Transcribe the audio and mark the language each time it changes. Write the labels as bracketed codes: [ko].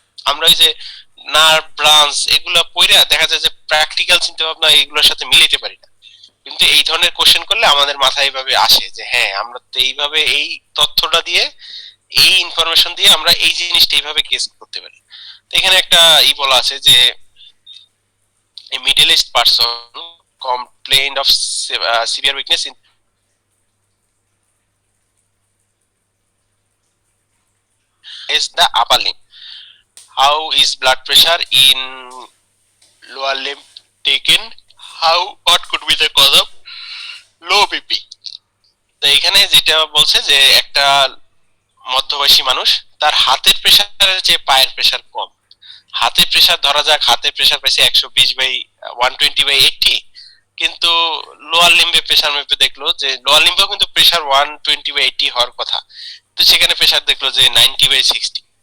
[bn] আমরা ওই যে নার্ভ ব্রাঞ্চ এগুলো পড়া দেখা যায় যে প্র্যাকটিক্যাল চিন্তা ভাবনা এগুলোর সাথে মিলাইতে পারি না। কিন্তু এই ধরনের কোশ্চেন করলে আমাদের মাথায় এইভাবে আসে যে হ্যাঁ আমরা তো এইভাবে এই তথ্যটা দিয়ে, এই ইনফরমেশন দিয়ে আমরা এই জিনিসটা এইভাবে গেস করতে পারি। তো এখানে একটা বলা আছে যে [en] a middle-aged person complained of severe weakness in is the upper limb. How is blood pressure in lower limb taken? What could be the cause of low BP? [bn] তো এখানে যেটা বলছে যে একটা মধ্যবয়সী মানুষ, তার হাতের প্রেসারের চেয়ে পায়ের প্রেসার কম। হাতের প্রেসার ধরা যাক, হাতের প্রেসার পাইছে 120/120/80, কিন্তু লোয়ার লিম্বে প্রেসার মেপে দেখলো যে লোয়ার লিম্বেও কিন্তু প্রেসার 120/80 হওয়ার কথা, তো সেখানে প্রেসার দেখলো যে 90/60।